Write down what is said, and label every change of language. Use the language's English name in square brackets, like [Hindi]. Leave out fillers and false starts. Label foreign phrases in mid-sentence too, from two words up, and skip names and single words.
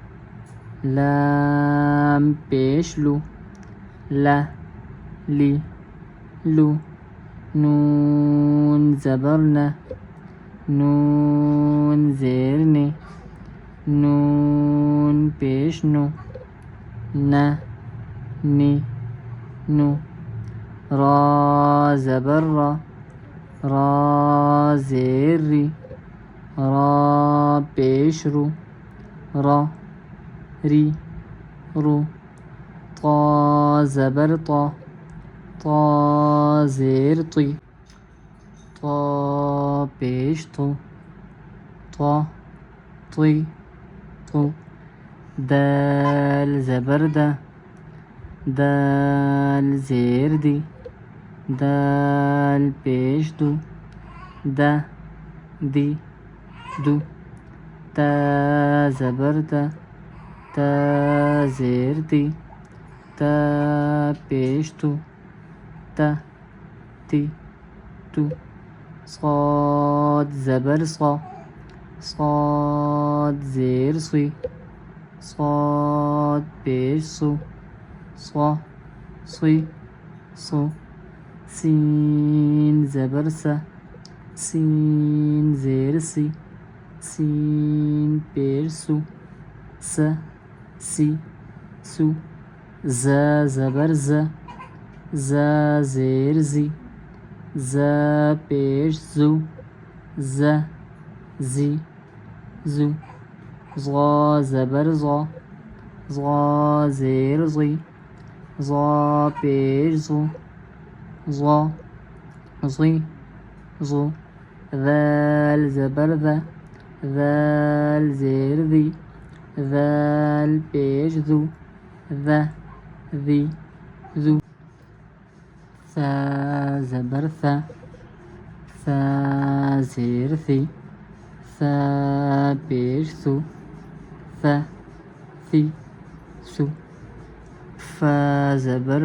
[Urdu] لام پیش لو لا لی لو نون زبر نا نون زیر نی نون پیش نو نا نی نو را زبر را را زیر ری را پیش رو را ری رو طا زبر طا طا زیر طی طا پیش تو طا طی تو دال زبر دا دال زیر دی دال پیش دو دا دی دو تا زبر تا تا زیر دی تا پیش تو تا تی تو صاد زبر صا صاد زیر صی صاد پیش سو صا صی سو سین زبر سا سین زیر سی سین پیش سو س سی سو ز زبر ز ز زیر زی ز پیش زو ز زی زو ضا زبر ضا ضا زیر ضی ضا پیش زو ضا ضی ضو ذال زبر ذا ذال زیر ذی ذال پیش ذو ذا ذی ذو ثا زبر ثا ثا زیر ثی ثا پیش ثو ثا ثی سو فا زبر